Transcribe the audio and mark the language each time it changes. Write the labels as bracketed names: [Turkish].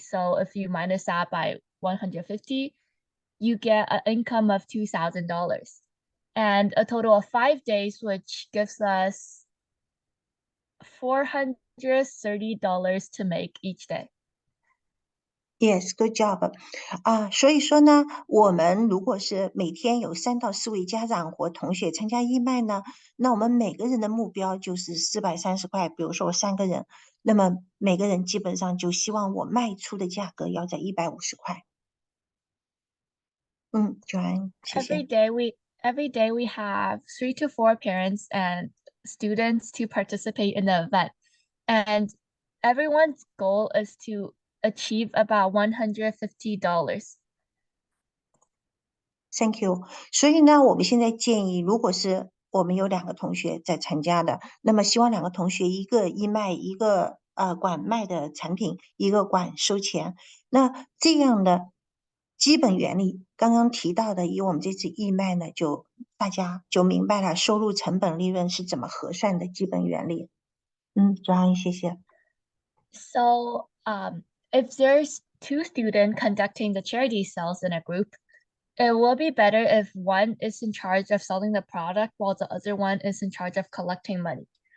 [English] So if you minus that by 150, you get an income of $2,000 and a total of 5 days, which gives us $430 to make each day. Yes, good job. [Chinese] 所以说呢，我们如果是每天有3到4位家长或同学参加义卖呢，那我们每个人的目标就是430块。比如说我3个人，那么每个人基本上就希望我卖出的价格要在150块。 Joanne，谢谢。 [English] Every day we have 3 to 4 parents and students to participate in the event. And everyone's goal is to achieve about $150. Thank you。 [Chinese] 所以呢，我们现在建议，如果是我们有2个同学在参加的，那么希望2个同学一个义卖，一个管卖的产品，一个管收钱。那这样的基本原理，刚刚提到的，以我们这次义卖呢，就大家就明白了收入、成本、利润是怎么核算的基本原理。 John，谢谢。 [English] So, if there's 2 students conducting the charity sales in a group, it will be better if one is in charge of selling the product while the other one is in charge of collecting money.